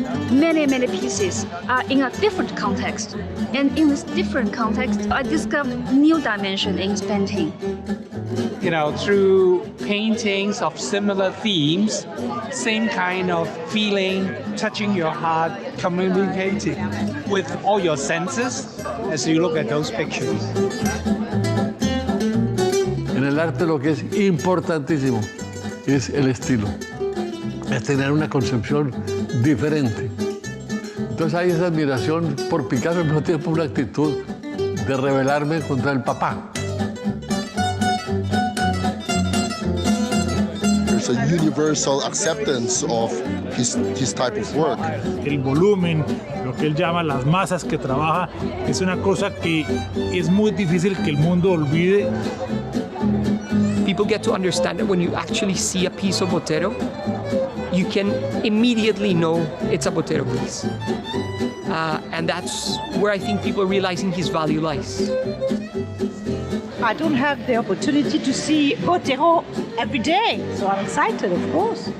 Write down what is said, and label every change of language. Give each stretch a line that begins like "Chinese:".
English: Many pieces are in a different context. And in this different context, I discovered new dimension in his painting. You know, through paintings of similar themes, same kind of feeling, touching your heart, communicating with all your senses as you look at those pictures.
Spanish: En el arte lo que es importantísimo es el estilo, es tener una concepción diferente. Entonces hay esa admiración por Picasso, al mismo tiempo una actitud de rebelarme contra el papá.
English: There's a universal acceptance of his type of work.
Spanish: El volumen, lo que él llama las masas que trabaja, es una cosa que es muy difícil que el mundo olvide.
English: People get to understand that when you actually see a piece of Botero, you can immediately know it's a Botero piece. And that's where I think people are realizing his value lies. I don't have the opportunity to see Botero every day, so I'm excited, of course.